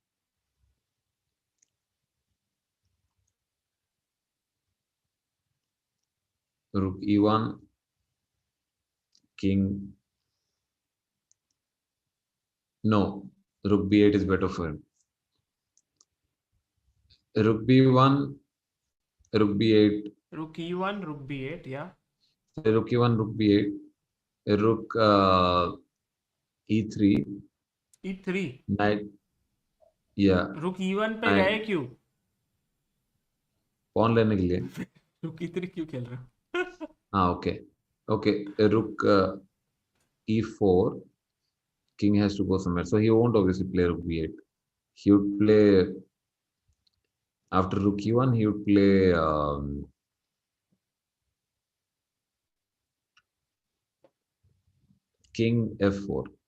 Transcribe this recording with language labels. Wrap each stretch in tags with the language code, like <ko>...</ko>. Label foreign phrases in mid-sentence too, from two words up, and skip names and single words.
<en>Rook e1, king. No, rook b8 is better for him. Rook b1, rook b8, Rook e1, rook b8, yeah. rook e1, rook b8, rook e3, e3. knight, yeah,</en> <hi>रुक e1 पे</hi> <en>knight,</en> <hi>गए क्यों? pawn लेने के लिए. रुक e3 क्यों खेल रहे हो?</hi> <en>Ah, okay, okay, rook e4, king has to go somewhere, so he won't obviously play rook b8. He would play after rook e1. He would play king f4.</en>